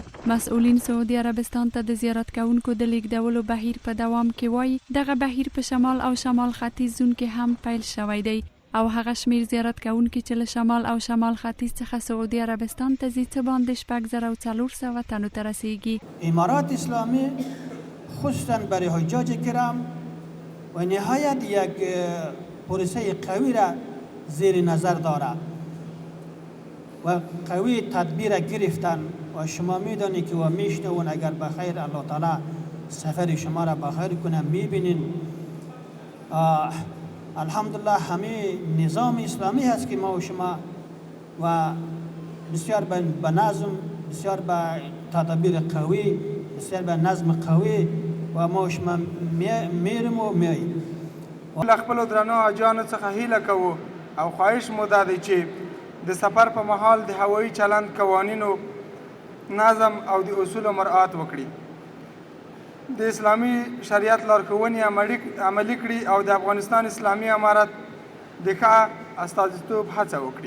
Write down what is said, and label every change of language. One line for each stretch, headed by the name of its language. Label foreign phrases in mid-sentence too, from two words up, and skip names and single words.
Pashto: مسؤلین سعودي عربستان ته د زیارت کوونکو د لیږدولو بهیر په دوام کې وایي دغه بهیر په شمال او شمال ختیځ زون کې هم پیل شوی دی او هغه شمیر زیارت کوونکي چې له شمال او شمال ختیځ څخه سعودي عربستان ته ځي څه باندې 6400 تنو ته رسیږي.
Persian: امارات اسلامی خصوصا برای حجاج کرام و نهایت یک پروسه قوی را زیر نظر دارد و قوی تدبیر گرفتن و شما میدانید که و میشنون اگر بخیر الله تعالی سفر شما را بخیر کنه میبینین الحمدلله همه نظام اسلامی هست که ما و شما و بسیار به نظم، بسیار به تدبیر قوی، بسیار به نظم قوی و ما و شما میریم و میاییم.
Pashto: له خپلو درنو حاجیانو څخه هیله کوو او خواهش مو دا دی چې د سفر په مهال د هوایي چلند قوانینو نظم او د اصولو مراعات وکړي، د اسلامي شریعت لارښوونې عملي کړي او د افغانستان اسلامي امارت د ښه استازیتوب هڅه وکړي.